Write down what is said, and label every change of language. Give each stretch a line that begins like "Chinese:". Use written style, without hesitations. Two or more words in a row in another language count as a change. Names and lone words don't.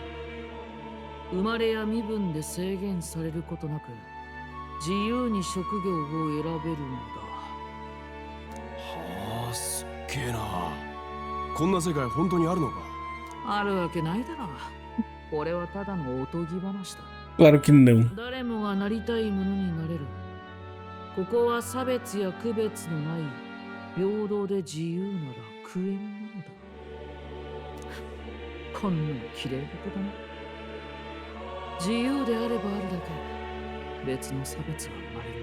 Japanese: 生まれや身分で制限されることなく自由に職業を選べるんだ。はあ、すっげえな。こんな世界本当にあるのか？あるわけないだろ。これはただのおとぎ話だ。
Portuguese: Claro que não.
Japanese: 誰もがなりたいものになれる。ここは差別や区別のない平等で自由な楽園なのだ。こんな綺麗事だな。自由であればあるだけ別の差別が生まれる。